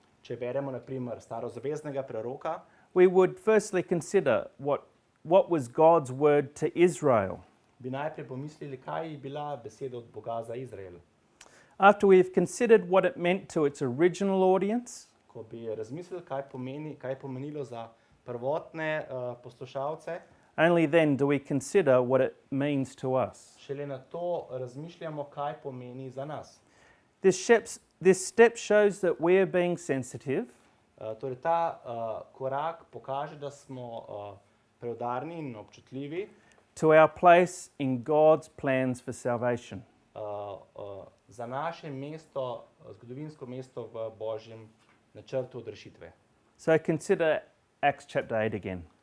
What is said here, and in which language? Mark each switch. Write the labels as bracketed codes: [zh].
[sl] Če beremo na primer starozaveznega preroka, [en] we would firstly consider what was God's word to Israel. [sl] bi najprej pomislili, kaj je bila beseda od Boga za Izrael. [en] After we've considered what it meant to its original audience, [sl] Ko bi razmislili, kaj je pomenilo za prvotne poslušalce, [en] only then do we consider what it means to us. [sl] šele na to razmišljamo, kaj pomeni za nas. [en] This step shows that we are being sensitive [sl] Torej ta korak pokaže, da smo preudarni in občutljivi [en] to our place in God's plans for salvation. [sl] za naše mesto, zgodovinsko mesto v Božjem načrtu odrešitve. [en] So consider Acts chapter 8 again.